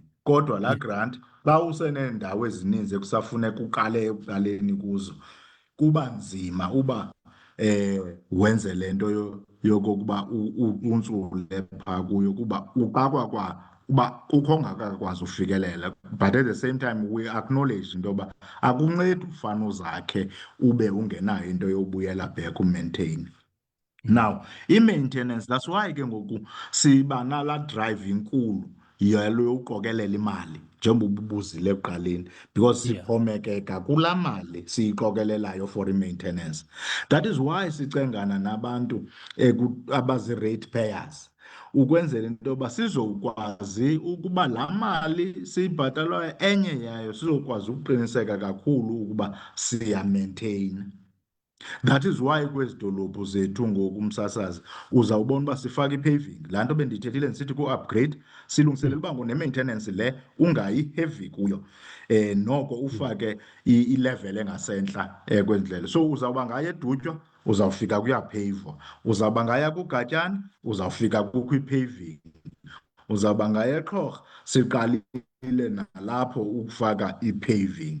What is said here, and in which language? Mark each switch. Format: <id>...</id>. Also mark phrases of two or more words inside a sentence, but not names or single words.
<xh>Kodwa laa grant xa useneendawo ezininzi ekusafuneka uqale ekuqaleni kuzo kuba nzima uba wenze le nto yokokuba untsule phaa kuyo kuba uxakwa uba kukho ongakakwazi ufikelela.</xh> <en>But at the same time we acknowledge</en> <xh>into yoba akuncedi ufane uzakhe ube ungenayo into yobuyela back umaintaine. Now, i-maintenance,</xh> <en>that's why</en> <xh>ke ngoku siba nalaa drive inkulu yalo yokuqokelela imali njengoba ubuzile ekuqaleni because Yeah. sixhomekeka kulaa mali siyiqokelelayo for i-maintenance.</xh> <en>That is why</en> <xh>sicengana nabantu abazi-rate payers ukwenzela into yoba sizokwazi ukuba laa mali siyibhatalwayo enye yayo sizokwazi ukuqiniseka kakhulu ukuba siyamaintaina.</xh> <en>That is why</en> <xh>kwezi dolophu zethu ngoku umsasazi uzawubona uba sifaka i-paving. Laa nto bendiyithethile ndisithi ku-upgrade silungiselela uba ngone-maintenance le ungayi-heavy kuyo. Noko ufake ilevel engasentla kwezi ndlela. So uzawuba ngaya edutywa uzawufika kuyapeyivwa, uzawuba ngaya kuGatyana uzawufika kukho i-paving, uzawuba ngaya eXhorha siqalile nalapho ukufaka i-paving.</xh>